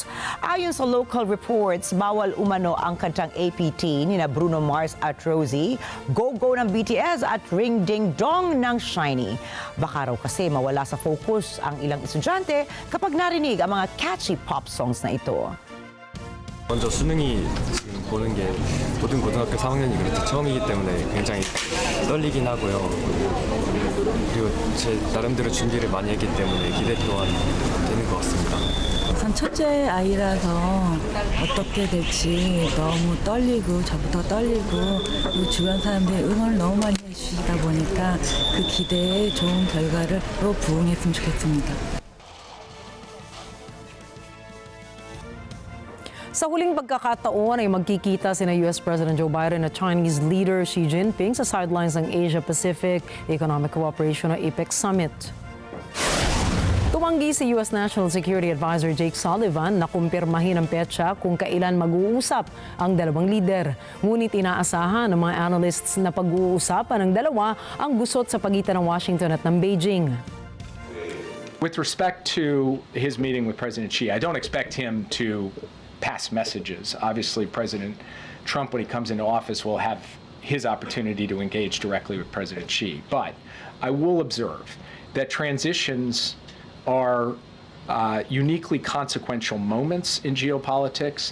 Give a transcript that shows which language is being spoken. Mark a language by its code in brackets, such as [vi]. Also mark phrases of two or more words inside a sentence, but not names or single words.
[tl] Ayon sa local reports, bawal umano ang kantang APT ni na Bruno Mars at Rosie, Go Go ng BTS at Ring Ding Dong ng Shiny. Baka raw kasi mawala sa focus ang ilang estudyante kapag narinig ang mga [en] catchy pop songs [tl] na ito. [ko] 먼저 수능이 지금 보는 게 모든 고등학교 4학년이 그렇게 처음이기 때문에 굉장히 떨리긴 하고요. 그리고 제 나름대로 준비를 많이 했기 때문에 기대 또한 되는 것 같습니다. 우선 첫째 아이라서 어떻게 될지 너무 떨리고 저부터 떨리고 그리고 주변 사람들이 응원을 너무 많이 해주시다 보니까 그 기대에 좋은 결과를 부응했으면 좋겠습니다. [tl] Sa huling pagkakataon ay magkikita sina US President Joe Biden at [en] Chinese leader [tl] Xi Jinping sa sidelines ng Asia-Pacific Economic Cooperation o APEC Summit. Tumanggi si US National Security Advisor Jake Sullivan na kumpirmahin ang petsa kung kailan mag-uusap ang dalawang lider. Ngunit inaasahan ng mga analysts na pag-uusapan ng dalawa ang gusot sa pagitan ng Washington at ng Beijing. [en] With respect to his meeting with President Xi, I don't expect him to pass messages. Obviously, President Trump, when he comes into office, will have his opportunity to engage directly with President Xi. But I will observe that transitions are uniquely consequential moments in geopolitics.